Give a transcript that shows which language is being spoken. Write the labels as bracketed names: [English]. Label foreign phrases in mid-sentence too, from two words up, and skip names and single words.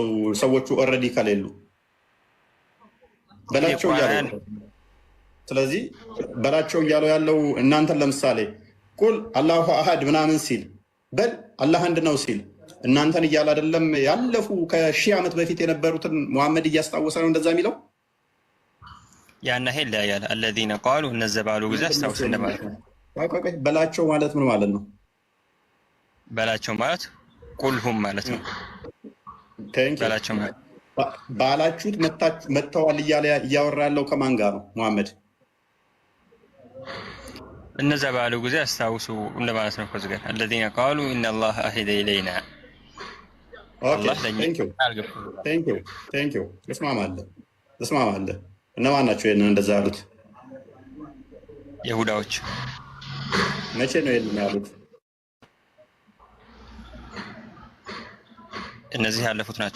[Amharic] ሰዎቹ ኦልሬዲ ከሌሉ በላቸው እያለው። ስለዚህ በላቸው እያለው ያለው እናንተን ለምሳሌ [Arabic] قل الله أحد [Amharic] ምናምን ሲል በል አላህ አንድ ነው ሲል እናንተን እያለ አይደለም? ያለፉ ከ1000 ዓመት በፊት የነበሩትን መሐመድ እያስታወሰ ነው እንደዛ የሚለው። ያና ሄል ያያል [Arabic] الذين قالوا [Amharic] እነዛ ባሉ ጊዜ አስታውስ እንደማለት ነው። ቆይ በላቸው ማለት ምን ማለት ነው? በላቸው ማለት ቁልሁም ማለት ነው። በላቸው ማለት ባላችሁት መጥተዋል እያለ እያወራ ያለው ከማን ጋር ነው መሐመድ? እነዛ ባሉ ጊዜ አስታውሱ እንደማለት ነው። ከዚህ ጋር [Arabic] الذين قالوا ان الله عهد الينا [English] thank you [Amharic] እስማማለሁ። እነማን ናቸው ይሄንን እንደዛ ያሉት? ይሁዳዎች። መቼ ነው ይሄንን ያሉት? እነዚህ ያለፉት ናቸው